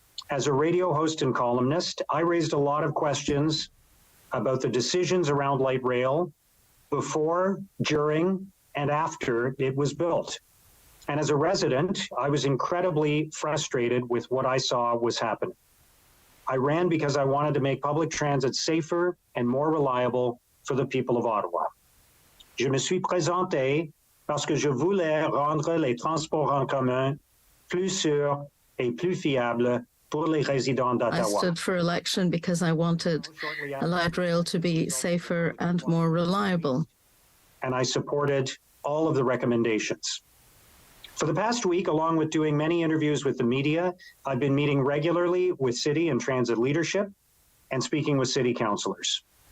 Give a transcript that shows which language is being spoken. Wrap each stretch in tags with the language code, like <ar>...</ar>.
<en>As a radio host and columnist, I raised a lot of questions about the decisions around light rail before, during, and after it was built. And as a resident, I was incredibly frustrated with what I saw was happening. I ran because I wanted to make public transit safer and more reliable for the people of Ottawa.</en> <fr>Je me suis présenté parce que je voulais rendre les transports en commun plus sûrs et plus fiables pour les résidents</fr> <en>I</en> <fr>d'Ottawa.</fr> <en>stood for election because I wanted a light rail to be safer and more reliable. And I supported all of the recommendations. For the past week, along with doing many interviews with the media, I've been meeting regularly with city and transit leadership and speaking with city councillors.</en>